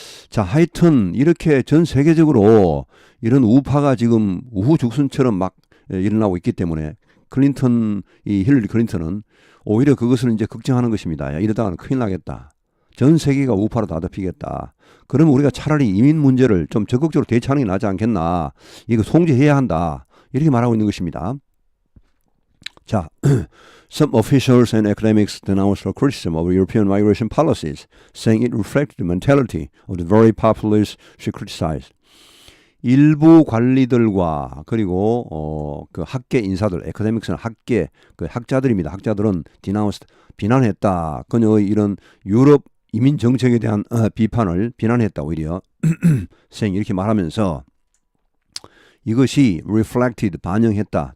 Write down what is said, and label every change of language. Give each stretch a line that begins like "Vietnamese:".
Korean: 자, 하여튼 이렇게 전 세계적으로 이런 우파가 지금 우후죽순처럼 막 일어나고 있기 때문에 이 힐러리 클린턴은 오히려 그것을 이제 걱정하는 것입니다. 야, 이러다가는 큰일 나겠다. 전 세계가 우파로 다 덮이겠다. 그러면 우리가 차라리 이민 문제를 좀 적극적으로 대처하는 게 낫지 않겠나. 이거 송지해야 한다. 이렇게 말하고 있는 것입니다.
English: 자, some officials and academics denounced her criticism of European migration policies, saying it reflected the mentality of the very populace she criticized.
Korean: 일부 관리들과 그리고 그 학계 인사들, 에카데믹스는 그 학자들입니다. 학자들은 denounced 비난했다. 그녀의 이런 유럽 이민 정책에 대한 비판을 비난했다. 오히려
English: saying
Korean: 이렇게 말하면서 이것이 reflected 반영했다.